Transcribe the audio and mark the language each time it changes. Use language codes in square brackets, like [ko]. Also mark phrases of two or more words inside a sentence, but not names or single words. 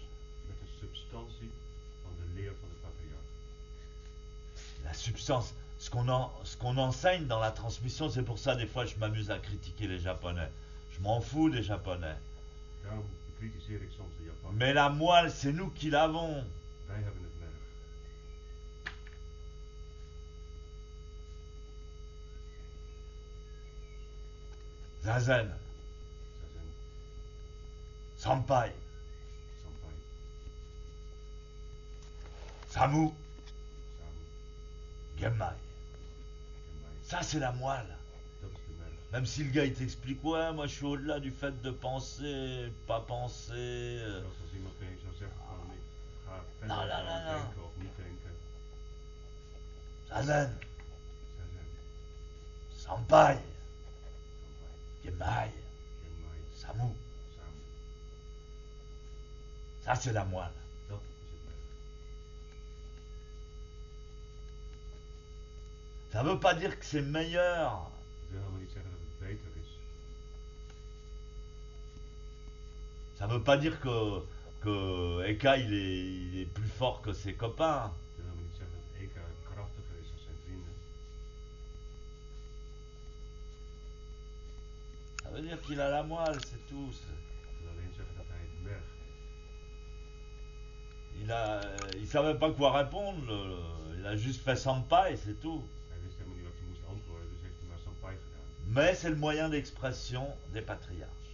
[nl] Met de substantie van de leer van de patriarch. [fr] La substance, ce qu'on enseigne dans la transmission, c'est pour ça des fois je m'amuse à critiquer les Japonais. Je m'en fous des Japonais. [nl] Daarom bekritiseer ik soms de Japanners. [fr] Mais la moelle, c'est nous qui l'avons. [nl] Wij hebben het merg. Zazen. Zij zijn Sampai, Sampai, Samu, Samu, Genmai. Genmai. [fr] Ça, c'est la moelle. [nl] Dat is de merg. [fr] Même si le gars il t'explique, ouais, moi je suis au-delà du fait de penser, pas penser. [nl] Zoals als iemand tegen je zou zeggen van ik ga verder [fr] Non, non, [nl] dan [fr] non, non. [nl] denken of niet denken. Zazen, Zazen, Sampai, Sampai, Genmai, Genmai, Samu. Samu. [fr] Ça, c'est la moelle. [nl] Dat is het merg. [fr] Ça veut pas dire que c'est meilleur. [nl] Dat wil helemaal niet zeggen dat het beter is. [fr] Ça veut pas dire que Eka il est plus fort que ses copains. [nl] Dat wil helemaal niet zeggen dat Eka krachtiger is dan zijn vrienden. [fr] Ça veut dire qu'il a la moelle, c'est tout. [nl] Dat wil alleen zeggen dat hij het merg heeft. [fr] Il savait pas quoi répondre. Il a juste fait Sampai, c'est tout. [nl] Hij wist helemaal niet wat hij moest antwoorden, dus heeft hij maar Sampai gedaan. [fr] Mais c'est le moyen d'expression des patriarches.